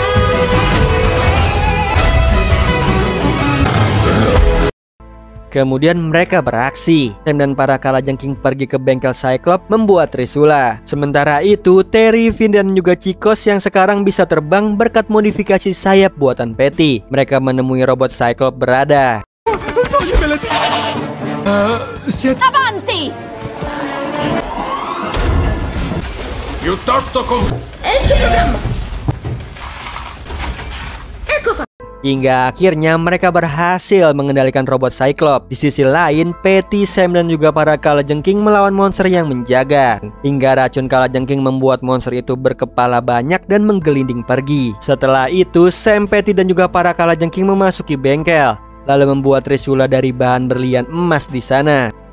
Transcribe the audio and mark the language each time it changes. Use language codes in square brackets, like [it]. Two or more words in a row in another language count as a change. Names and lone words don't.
[id] Kemudian mereka beraksi. Sam dan para kalajengking pergi ke bengkel Cyclops membuat trisula. Sementara itu Terry, Finn, dan juga Chicos yang sekarang bisa terbang berkat modifikasi sayap buatan Patty. Mereka menemui robot Cyclops berada. [it] Avanti! Piuttosto con... È il suo programma! Ecco fatto! [id] Hingga akhirnya mereka berhasil mengendalikan robot Cyclops. Di sisi lain, Patty, Sam, dan juga para kalajengking melawan monster yang menjaga. Hingga racun kalajengking membuat monster itu berkepala banyak dan menggelinding pergi. Setelah itu, Sam, Patty, dan juga para kalajengking memasuki bengkel, lalu membuat trisula dari bahan berlian emas di sana.